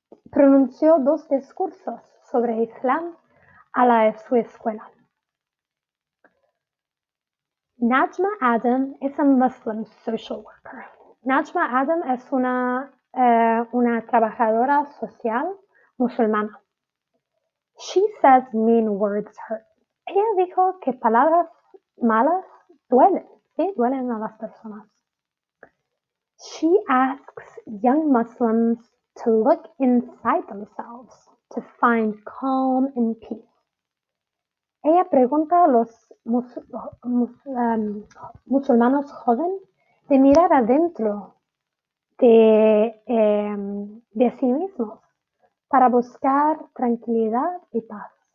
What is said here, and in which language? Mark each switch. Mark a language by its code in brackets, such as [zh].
[es] Pronunció 2 discursos sobre Islam a su escuela. [en] Najma Adam is a Muslim social worker. [es] Najma Adam es una trabajadora social musulmana. [en] She says mean words hurt. [es] Ella dijo que palabras malas duelen, ¿sí? Duelen a las personas. [en] She asks young Muslims to look inside themselves to find calm and peace. [es] Ella pregunta a los musulmanos jóvenes de mirar adentro de sí mismos para buscar tranquilidad y paz.